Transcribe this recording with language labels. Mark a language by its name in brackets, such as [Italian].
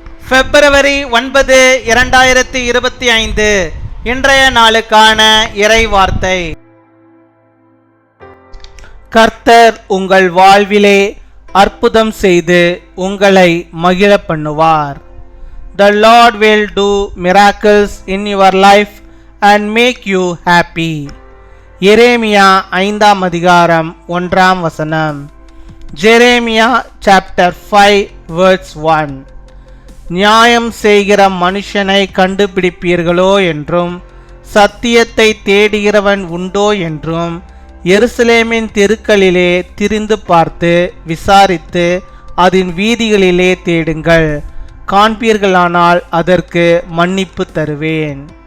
[Tamil] பிப்ரவரி 9, 2025 இன்றைய நாளுக்கான இறை வார்த்தை. கர்த்தர் உங்கள் வாழ்விலே அற்புதம் செய்து உங்களை மகிழ பண்ணுவார். [English] The Lord will do miracles in your life and make you happy. [Tamil] எரேமியா 5ஆம் அதிகாரம் 1ஆம் வசனம். [English] Jeremiah chapter 5 verse 1. [Tamil] நியாயம் செய்கிற மனுஷனை கண்டுபிடிப்பீர்களோ என்றும் சத்தியத்தை தேடுகிறவன் உண்டோ என்றும் எருசலேமின் தெருக்களிலே திரிந்து பார்த்து விசாரித்து அதன் வீதிகளிலே தேடுங்கள், காண்பீர்களானால் அதற்கு மன்னிப்பு தருவேன்.